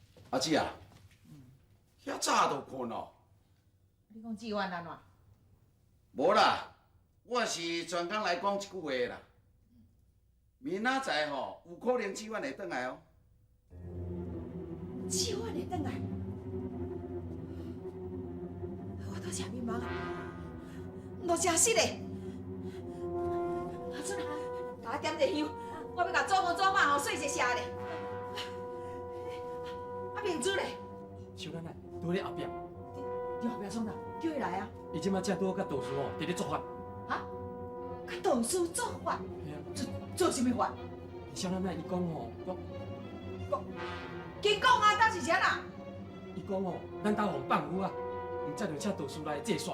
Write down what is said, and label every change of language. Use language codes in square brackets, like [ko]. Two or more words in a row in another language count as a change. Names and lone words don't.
[nan] 阿姊啊，遐早就困咯。你讲志愿安怎？无啦，我是专工来讲一句话啦。明仔载吼，有可能志愿会转来哦。志愿会转来？我都真迷茫啊！都真实嘞！阿春啊，把我点者香，我要甲祖公祖妈吼说一声咧。啊，明珠咧？小奶奶在咧后壁，你后壁创啥？叫伊来啊！伊即摆正拄好甲道士吼伫咧作法。啊？甲道士做法？嘿啊，做什么法？小奶奶伊讲吼，紧讲啊，当是啥啦？伊讲吼，咱兜互放牛啊，毋则就请道士来祭煞。